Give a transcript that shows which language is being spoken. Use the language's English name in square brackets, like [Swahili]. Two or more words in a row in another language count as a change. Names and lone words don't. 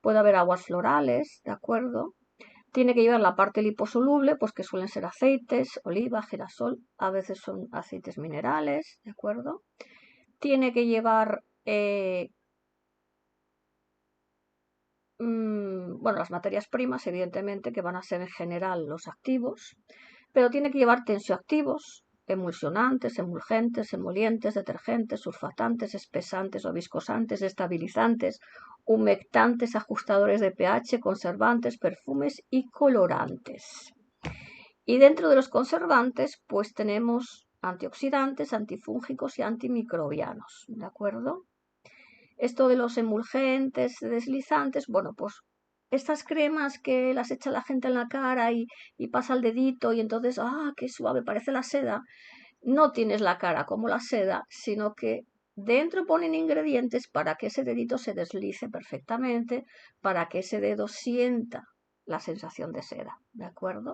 [Spanish] Puede haber aguas florales, ¿de acuerdo? Tiene que llevar la parte liposoluble, pues que suelen ser aceites, oliva, girasol, a veces son aceites minerales, ¿de acuerdo? Tiene que llevar, bueno, las materias primas, evidentemente, que van a ser en general los activos, pero tiene que llevar tensioactivos, emulsionantes, emulgentes, emolientes, detergentes, sulfatantes, espesantes o viscosantes, estabilizantes, humectantes, ajustadores de pH, conservantes, perfumes y colorantes. Y dentro de los conservantes, pues tenemos antioxidantes, antifúngicos y antimicrobianos, ¿de acuerdo? Esto de los emulgentes, deslizantes, bueno, pues estas cremas que las echa la gente en la cara y pasa el dedito y entonces, qué suave, parece la seda, no tienes la cara como la seda, sino que dentro ponen ingredientes para que ese dedito se deslice perfectamente, para que ese dedo sienta la sensación de seda, ¿de acuerdo?